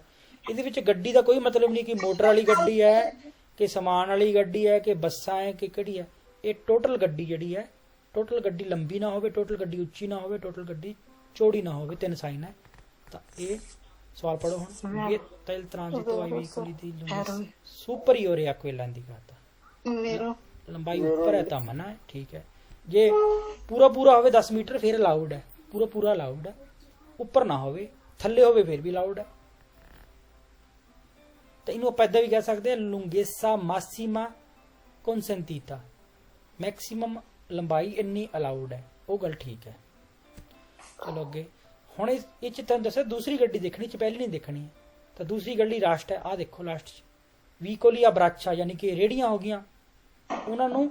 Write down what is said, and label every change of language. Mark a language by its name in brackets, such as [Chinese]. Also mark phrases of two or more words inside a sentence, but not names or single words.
[Punjabi] ਇਹਦੇ ਵਿੱਚ ਗੱਡੀ ਦਾ ਕੋਈ ਮਤਲਬ ਨਹੀਂ ਕਿ ਮੋਟਰ ਵਾਲੀ ਗੱਡੀ ਹੈ ਕਿ ਸਮਾਨ ਵਾਲੀ ਗੱਡੀ ਹੈ ਕਿ ਬੱਸਾਂ ਹੈ ਕਿ ਕਿਹੜੀ ਹੈ। ਇਹ ਟੋਟਲ ਗੱਡੀ ਜਿਹੜੀ ਹੈ, ਟੋਟਲ ਗੱਡੀ ਲੰਬੀ ਨਾ ਹੋਵੇ, ਟੋਟਲ ਗੱਡੀ ਉੱਚੀ ਨਾ ਹੋਵੇ, ਟੋਟਲ ਗੱਡੀ ਚੌੜੀ ਨਾ ਹੋਵੇ, ਤਿੰਨ ਸਾਈਨ ਹੈ। ਤਾਂ ਇਹ ਸਵਾਲ ਪੜੋ ਹੁਣ। [Italian] vieta il transito ai veicoli di lunghezza superiore a quella indicata। vero, [Punjabi] ਲੰਬਾਈ ਉੱਪਰ ਹੈ ਤਾਂ ਮਨਾ ਹੈ, ਠੀਕ ਹੈ। ਜੇ ਪੂਰਾ ਪੂਰਾ ਹੋਵੇ 10 ਮੀਟਰ ਫਿਰ ਅਲਾਉਡ ਹੈ, ਪੂਰਾ ਪੂਰਾ ਅਲਾਉਡ ਹੈ। ਉੱਪਰ ਨਾ ਹੋਵੇ, ਥੱਲੇ ਹੋਵੇ ਫਿਰ ਵੀ ਅਲਾਉਡ ਹੈ। ਤਾਂ ਇਹਨੂੰ ਆਪਾਂ ਏਦਾਂ ਵੀ ਕਹਿ ਸਕਦੇ ਹਾਂ, [Italian] lunghezza massima consentita, [Punjabi] ਮੈਕਸਿਮਮ ਲੰਬਾਈ ਇੰਨੀ ਅਲਾਉਡ ਹੈ, ਉਹ ਗੱਲ ਠੀਕ ਹੈ। ਚਲੋ ਅੱਗੇ। ਹੁਣ ਇਹ ਚ ਤੁਹਾਨੂੰ ਦੱਸਿਆ ਦੂਸਰੀ ਗੱਡੀ ਦੇਖਣੀ, ਚ ਪਹਿਲੀ ਨਹੀਂ ਦੇਖਣੀ ਹੈ। ਤਾਂ ਦੂਸਰੀ ਗੱਡੀ ਲਾਸਟ ਹੈ, ਆਹ ਦੇਖੋ ਲਾਸਟ ਚ [Italian] veicoli a braccia, [Punjabi] ਯਾਨੀ ਕਿ ਰੇੜੀਆਂ ਹੋ ਗਈਆਂ, ਉਹਨਾਂ ਨੂੰ